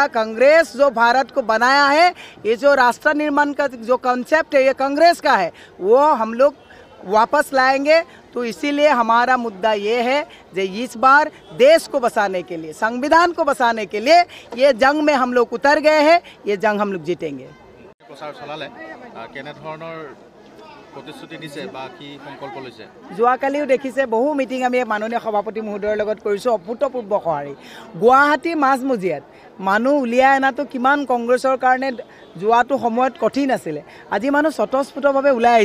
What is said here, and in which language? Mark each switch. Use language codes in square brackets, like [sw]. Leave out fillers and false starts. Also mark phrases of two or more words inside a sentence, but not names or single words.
[hi] कांग्रेस जो भारत को बनाया है, ये जो राष्ट्र निर्माण का जो कॉन्सेप्ट है ये कांग्रेस का है, वो हम लोग वापस लाएंगे। तो इसीलिए हमारा मुद्दा ये है कि इस बार देश को बचाने के लिए, संविधान को बचाने के लिए ये जंग में हम लोग उतर गए हैं। ये जंग हम लोग जीतेंगे। [as] যোৱাকালিও দেখিছে বহু মিটিং আমি মাননীয় সভাপতি মহোদয়ৰ লগত কৰিছোঁ। অভূতপূৰ্ব সঁহাৰি। গুৱাহাটী মাজমজিয়াত মানুহ উলিয়াই অনাটো কিমান কংগ্ৰেছৰ কাৰণে যোৱাটো সময়ত কঠিন আছিলে, আজি মানুহ স্বতঃস্ফূৰ্তভাৱে ওলাই আহিছে।